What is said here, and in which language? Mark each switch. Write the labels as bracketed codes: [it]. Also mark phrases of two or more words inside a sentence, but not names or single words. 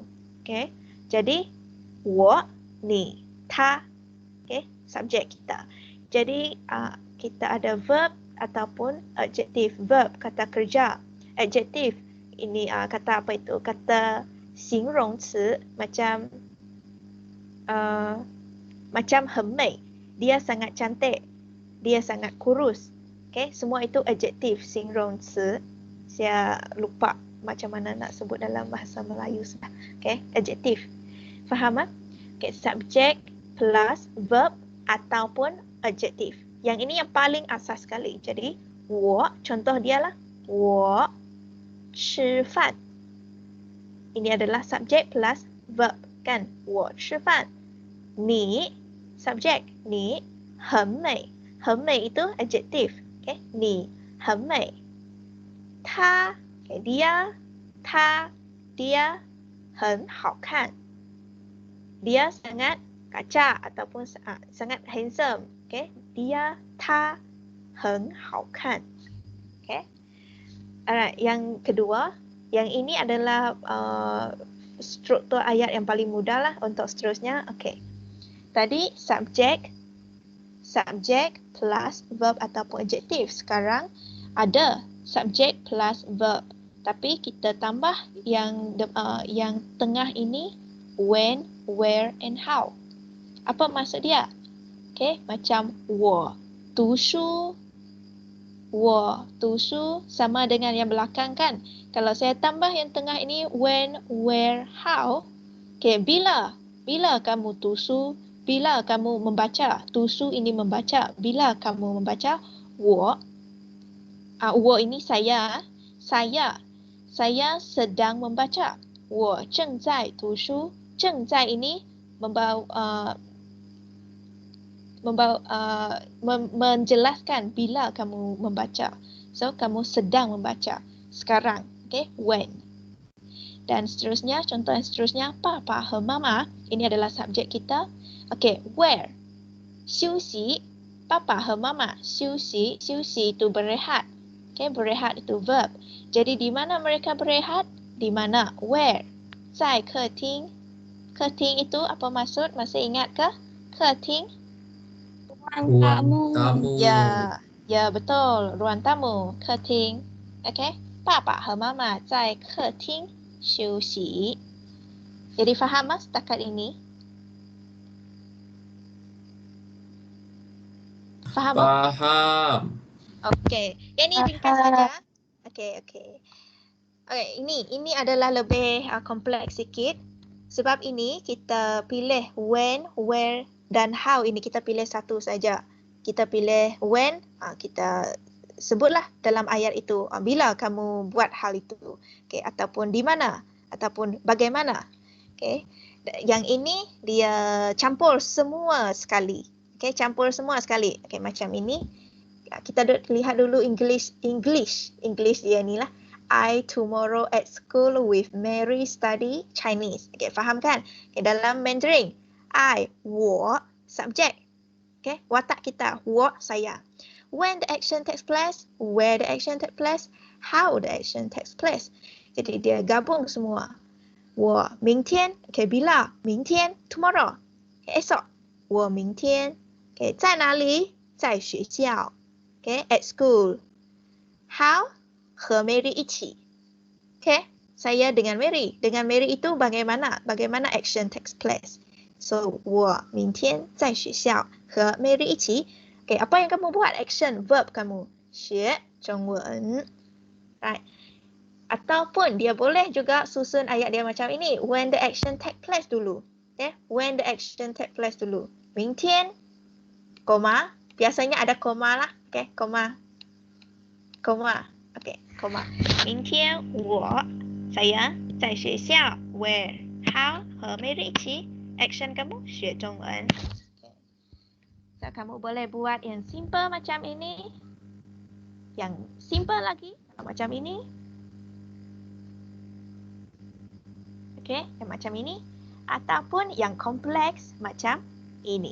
[ms] Okay, jadi wo, ni, ta, okay, subjek kita. Jadi kita ada verb ataupun adjektif. Verb kata kerja, adjektif ini kata apa itu? Kata 形容词 macam [zh] 很美, [ms] dia sangat cantik, dia sangat kurus. Okay, semua itu adjektif 形容词. Saya lupa macam mana nak sebut dalam bahasa Melayu sudah. Okay, adjektif. Faham? Okay, subject plus verb ataupun adjektif. Yang ini yang paling asas sekali. Jadi, 我 contoh dia lah. [zh] 我吃饭. [ms] Ini adalah subject plus verb kan. [zh] 我吃饭. [ms] Ni subject. Ni [zh] 很美. 很美 [ms] itu adjektif. Okay, ni [zh] 很美. [ms] Ta, okay, dia, ta, dia [zh] 很好看. [ms] Dia sangat kacak ataupun sangat handsome. Okay, dia, [zh] ta 很好看. [ms] Okay. Alright, yang kedua, yang ini adalah struktur ayat yang paling mudah lah untuk seterusnya. Okay. Tadi subject plus verb ataupun adjektif. Sekarang ada subject plus verb. Tapi kita tambah yang tengah ini [en] when, where and how. [ms] Apa maksud dia? Okay, macam [zh] 我读书 [ms] sama dengan yang belakang kan. Kalau saya tambah yang tengah ini [en] when, where, how. [ms] Okay, bila kamu tusu, bila kamu membaca. Tusu ini membaca. Bila kamu membaca, 我 ini saya. Saya sedang membaca. [zh] 我正在读书. [ms] 正在 ini menjelaskan bila kamu membaca. So, kamu sedang membaca. Sekarang. Okay, when. Dan seterusnya, contoh yang seterusnya, [zh] papa和妈妈. [ms] Ini adalah subjek kita. [en] Okay, where? [zh] 休息. Papa 和妈妈休息. 休息 [ms] itu berehat. Okay, berehat itu verb. Jadi di mana mereka berehat? Di mana? [en] Where? [zh] 在客厅. [ms] 客厅 itu apa maksud? Masih ingat ke? [zh] 客厅 [ms] Ruang tamu. Ya betul. Ruang tamu. [zh] 客厅. Okay. 爸爸和妈妈在客厅休息. [ms] Jadi faham mas setakat ini? Faham? Faham. Okey. Yang ini ringkas saja. Okey. Okay, ini adalah lebih kompleks sikit. Sebab ini kita pilih [en] when, where [ms] dan how. Ini kita pilih satu saja. Kita pilih when, kita sebutlah dalam ayat itu bila kamu buat hal itu. Okay, ataupun di mana, ataupun bagaimana. Okay. Yang ini dia campur semua sekali. Okay, campur semua sekali. Okay, macam ini. Kita lihat dulu English dia ni lah. [en] I tomorrow at school with Mary study Chinese. [ms] Okay, faham kan? Okay, dalam Mandarin, I, 我, subject. Okay, watak kita, 我, saya. [en] When the action takes place, where the action takes place, how the action takes place. [ms] Jadi dia gabung semua. [zh] 我明天, okay, bila? 明天, tomorrow. Okay, esok. 我明天, okay, 在哪里？在学校。 [en] Okay, at school. How? [zh] 和 Mary 一起。 [ms] Okay, saya dengan Mary. Dengan Mary itu bagaimana? [en] Bagaimana action takes place? So, [zh] 我明天在学校和 Mary 一起。Okay, [ms] apa yang kamu buat? [en] Action, verb kamu. [zh] 学中文。Right. [ms] Ataupun dia boleh juga susun ayat dia macam ini. [en] When the action take place dulu. Okay, when the action take place dulu. [zh] 明天, [ms] koma. Biasanya ada koma lah. Okay, koma. Okay, koma. [zh] 明天我 saya 在学校 [en] where how [zh] 和 Mary 一起 action kamu 学中文. [ms] Okay. So, kamu boleh buat yang simple macam ini. Yang simple lagi macam ini. Okay, yang macam ini. Ataupun yang kompleks macam ini.